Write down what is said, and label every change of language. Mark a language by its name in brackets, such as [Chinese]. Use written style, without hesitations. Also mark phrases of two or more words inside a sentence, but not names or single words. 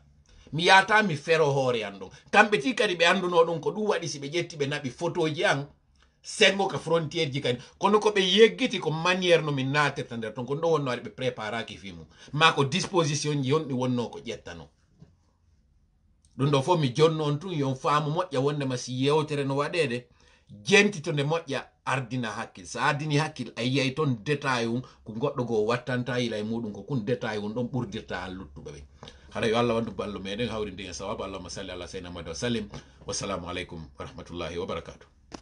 [Fula] Mi yata mi fero hoore an ɗon kamɓe ti kadi ɓe anduno ɗum ko ɗum waɗi si ɓe ƴetti ɓe naɓi photoji an sengo ka frontiére ji kadi kono ko ɓe yeggiti ko maniére no min natirta nder ton ko ɗum ɗo wonno waɗi ɓe préparaki fimu ma ko disposition ji yonɗi wonno ko ƴettano ɗum ɗo fof mi jonno on tun yon faamu moƴƴa wondema si yewtere no waɗede jentito nde moƴƴa ardina hakkil sa ardini hakkil a yiyay toon détail um ko goɗɗo goo wattanta yila e muɗum ko kun détail um ɗon ɓurdirta an luttuɓe ɓe. Hara yo Allah wandu ballo meɗen hawrinde en sawabu [Arabic] اللهم صل على سيدنا محمد وسلم والسلام عليكم ورحمة الله وبركاته.